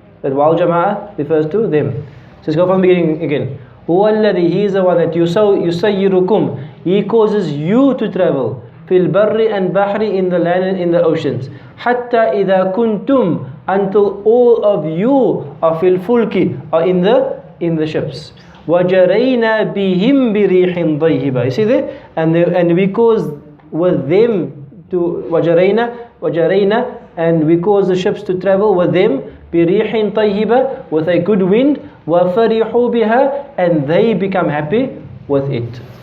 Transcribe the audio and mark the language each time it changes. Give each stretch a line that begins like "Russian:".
English: That wal jama'ah refers to them. So let's go from the beginning again.
Arabic: Huwa alladhi,
English: he is the one that
Arabic: yusayyirukum.
English: He causes you to travel.
Arabic: Fil barri
English: and
Arabic: bahri,
English: in the land and in the oceans.
Arabic: Hatta idha kuntum,
English: until all of you are
Arabic: fil fulki,
English: are in the ships.
Arabic: وَجَرَيْنَا بِهِمْ بِرِيحٍ طَيِّبَةٍ.
English: You see there? And we cause with them to
Arabic: وَجَرَيْنَا,
English: and we cause the ships to travel with them
Arabic: بِرِيحٍ طَيِّبَةٍ,
English: with a good wind.
Arabic: وَفَرِحُوا بِهَا,
English: and they become happy with it.